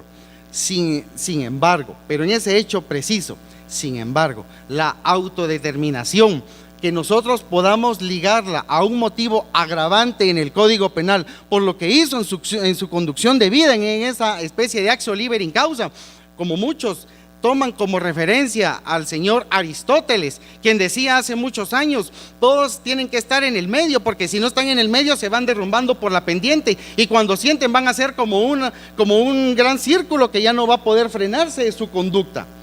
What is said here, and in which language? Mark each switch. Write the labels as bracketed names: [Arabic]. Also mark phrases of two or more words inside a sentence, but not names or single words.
[Spanish] Sin embargo, pero en ese hecho preciso, sin embargo, la autodeterminación, que nosotros podamos ligarla a un motivo agravante en el Código Penal por lo que hizo en su conducción de vida, en esa especie de [Latin] actio liberi in causa, [Spanish] como muchos toman como referencia al señor Aristóteles, quien decía hace muchos años, todos tienen que estar en el medio, porque si no están en el medio se van derrumbando por la pendiente, y cuando sienten van a ser como un gran círculo que ya no va a poder frenarse de su conducta.